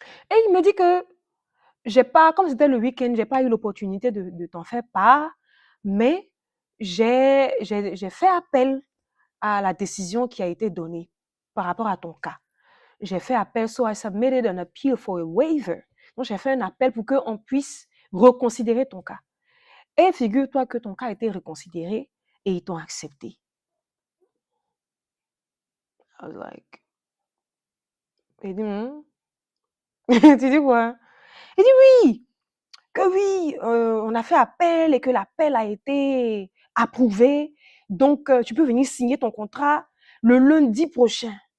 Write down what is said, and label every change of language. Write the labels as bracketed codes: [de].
[fr] Et il me dit que j'ai pas, comme c'était le week-end, j'ai pas eu l'opportunité de t'en faire part, mais j'ai fait appel à la décision qui a été donnée par rapport à ton cas. J'ai fait appel, [en] so I submitted an appeal for a waiver. [fr] Donc, j'ai fait un appel pour qu'on puisse reconsidérer ton cas. Et figure-toi que ton cas a été reconsidéré et ils t'ont accepté. [en] I was like, [fr] il dit, tu dis quoi? Il dit oui, que oui, on a fait appel et que l'appel a été approuvé. Donc, tu peux venir signer ton contrat le lundi prochain.